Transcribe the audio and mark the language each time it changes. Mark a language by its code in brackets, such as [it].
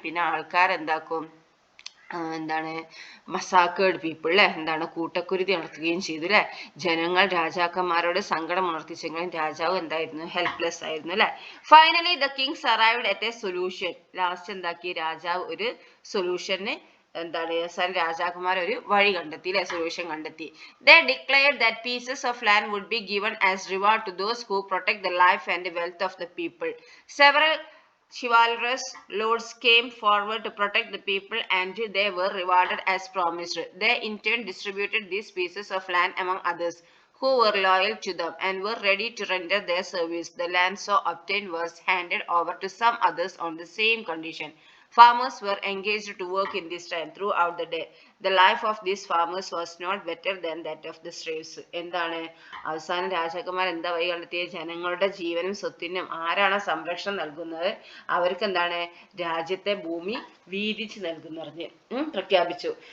[ml] പിന്നെ ആൾക്കാർ എന്താക്കും എന്താണ് [en] massacred people [ml] അല്ലെ, എന്താണ് കൂട്ടക്കുരുതി നടത്തുകയും ചെയ്തു അല്ലെ. ജനങ്ങൾ രാജാക്കന്മാരോട് സങ്കടം ഉണർത്തിച്ചെങ്കിലും രാജാവ് എന്തായിരുന്നു ഹെൽപ്ലെസ് ആയിരുന്നു അല്ലെ. [en] Finally the kings arrived at a solution. [ml] Last എന്താക്കി രാജാവ് ഒരു സൊല്യൂഷന് എന്താണ് രാജാക്കന്മാർ ഒരു വഴി കണ്ടെത്തി അല്ലെ, സൊല്യൂഷൻ കണ്ടെത്തി. [en] They declared that pieces of land would be given as reward to those who protect the life and wealth of the people. Several chivalrous lords came forward to protect the people and they were rewarded as promised. They in turn distributed these pieces of land among others who were loyal to them and were ready to render their service. The land so obtained was handed over to some others on the same condition. Farmers were engaged to work in this land throughout the day. The life of these farmers was not better than that of the slaves. [ml] എന്താണ് അവസാനം രാജാക്കന്മാർ എന്താ വഴി കണ്ടെത്തിയത്? ജനങ്ങളുടെ ജീവനും സ്വത്തിനും ആരാണ് സംരക്ഷണം നൽകുന്നത് അവർക്ക് എന്താണ് രാജ്യത്തെ ഭൂമി വീതിച്ച് നൽകുന്നു പറഞ്ഞ് പ്രഖ്യാപിച്ചു.